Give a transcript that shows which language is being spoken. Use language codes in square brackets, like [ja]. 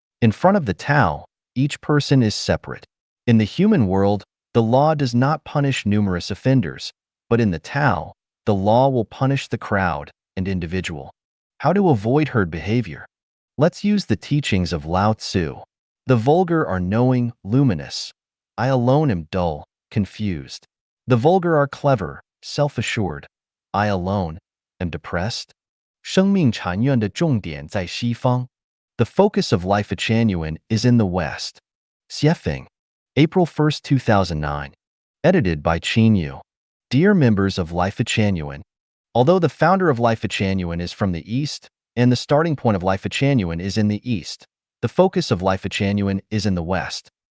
[en] In front of the Tao, each person is separate. In the human world, the law does not punish numerous offenders, but in the Tao, the law will punish the crowd and individual. How to avoid herd behavior? Let's use the teachings of Lao Tzu. The vulgar are knowing, luminous. I alone am dull, confused. The vulgar are clever, self-assured. I alone am depressed. [zh] 生命禅院的重点在西方. [en] The focus of Life Genuine is in the West. Xiefeng, April 1, 2009. Edited by Qin Yu. Dear members of Life Genuine, although the founder of Life Genuine is from the East, and the starting point of Life Genuine is in the East, the focus of Life Genuine is in the West.